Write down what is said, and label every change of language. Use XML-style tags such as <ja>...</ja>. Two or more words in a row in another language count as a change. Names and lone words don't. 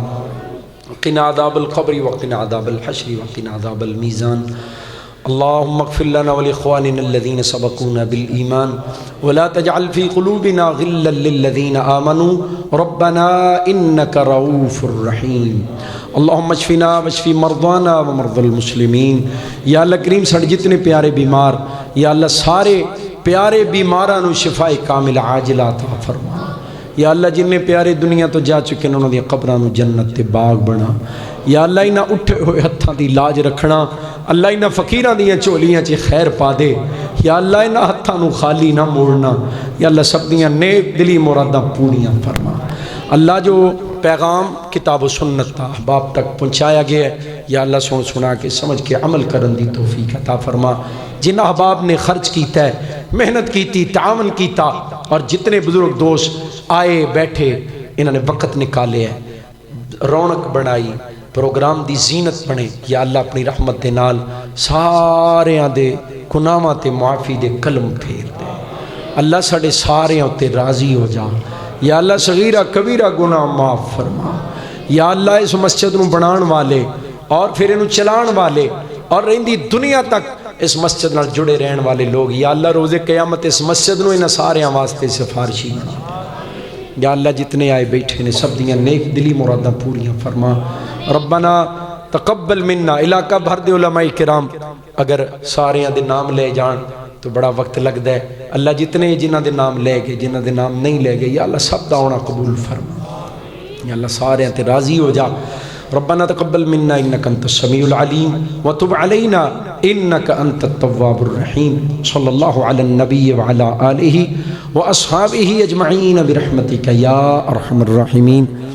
<ar>قنا عذاب القبر وقنا عذاب الحشر وقنا عذاب الميزان. اللهم اغفر لنا ولإخواننا الذين سبقونا بالإيمان ولا تجعل في قلوبنا غلا للذين آمنوا ربنا إنك رؤوف رحيم. اللهم اشفنا واشف مرضانا ومرضى المسلمين.</ar> <pa>یا اللہ کریم سڑ جتنے پیارے بیمار، یا اللہ سارے پیارے بیماراں نو شفاء کامل عاجل عطا فرما. یا اللہ جن پیارے دنیا تو جا چکے انہوں نے قبراں نو جنت تے باغ بنا. یا اللہ انہاں اٹھے ہوئے ہتھاں دی لاج رکھنا. اللہ انہاں فقیراں دیاں چولیاں چ خیر پا دے. یا اللہ انہاں ہتھاں نو خالی نہ موڑنا. یا اللہ سب دیاں نیک دلی مراداں پوریاں فرما. اللہ جو پیغام کتاب و سنت تا احباب تک پہنچایا گیا ہے، یا اللہ سن سنا کے سمجھ کے عمل کرن دی توفیق عطا فرما. جن احباب نے خرچ کیتا ہے، محنت کیتی، تعاون کیتا، اور جتنے بزرگ دوست آئے بیٹھے انہوں نے وقت نکالے ہے، رونق بنائی، پروگرام دی زینت بنے. یا اللہ اپنی رحمت دے نال سارے دے گناہاں تے معافی دے کلم پھیر دے. اللہ ساڑے سارے تے راضی ہو جا. یا اللہ صغیرہ کبیرہ گناہ معاف فرما. یا اللہ اس مسجد نو بنان والے اور پھر انو چلان والے اور رہندی دنیا تک اس مسجد نال جڑے رہن والے لوگ، یا اللہ روز قیامت اس مسجد نو انہاں سارے واسطے سفارشی بنا. یا اللہ جتنے آئے بیٹھے نے سب دیاں نیک دلی مراداں پوریاں فرما.</pa> <ar>ربنا تقبل منا.</ar> <pa>علاقہ بھر دے علماء کرام اگر سارے دے نام لے جان تو بڑا وقت لگتا ہے. اللہ جتنے جنہ دے نام لے گئے، جنہ دے نام نہیں لے گئے، یا اللہ سب دا ہونا قبول فرما. یا اللہ سارے تے راضی ہو جا.</pa> <ar>ربنا تقبل منا انك انت السميع العليم وتب علينا انك انت التواب الرحيم. صلى الله على النبي وعلى آله واصحابه اجمعين برحمتك يا ارحم الراحمين.</ar>